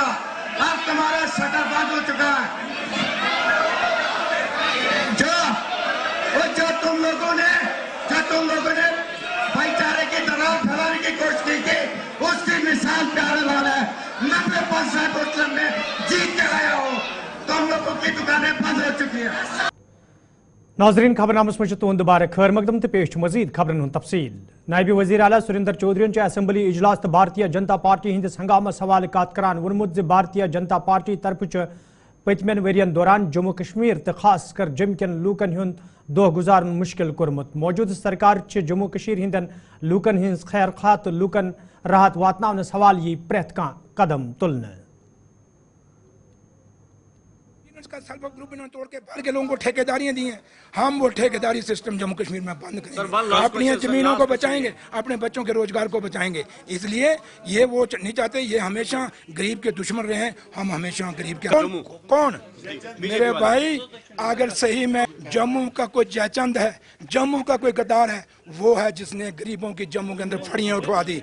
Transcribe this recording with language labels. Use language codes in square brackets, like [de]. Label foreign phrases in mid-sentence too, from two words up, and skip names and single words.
[hi] अब तुम्हारा शटर बंद हो चुका है। जो तुम लोगों ने भाईचारे की दरार फैलाने की कोशिश की थी, उसकी मिसाल प्यारे लाल है। 90% मुस्लिम में जीत के आया हो। तुम लोगों की दुकानें बंद हो चुकी है। [ks] नाजरीन, खबरनामस में तुंद दोबारा खैर मकदम तो पेश मजीद खबरन तफसील। नायब वजीर आला सुरेंद्र चौधरी असम्बली इजलास तो भारतीय जनता पार्टी हिंदिस हंगामस हवाले कत करान वोनमुत भारतीय जनता पार्टी तरफ पतमन वरियन दौरान जम्मू कश्मीर तो खास कर जम कन लूकन हुंद दोह गुजारन मुश्किल कोरमुत। मौजूद सरकार जम्मू कश्मीर हिंदन लूकन हिंस खैर खा तो लूकन राहत वातनावनस हवाल यी प्रेथ कदम तुलने। [hi] का [en] self help group [hi] इन्होंने तोड़ के बाहर के लोगों को ठेकेदारियां दी हैं। हम वो ठेकेदारी सिस्टम जम्मू कश्मीर में बंद करेंगे, अपनी जमीनों को बचाएंगे, अपने बच्चों के रोजगार को बचाएंगे। इसलिए ये वो नहीं चाहते, ये हमेशा गरीब के दुश्मन रहे हैं, हम हमेशा गरीब के कौन मेरे भाई, अगर सही में जम्मू का कोई जयचंद है, जम्मू का कोई गद्दार है, वो है जिसने गरीबों की जम्मू के अंदर फड़ियां उठवा दी।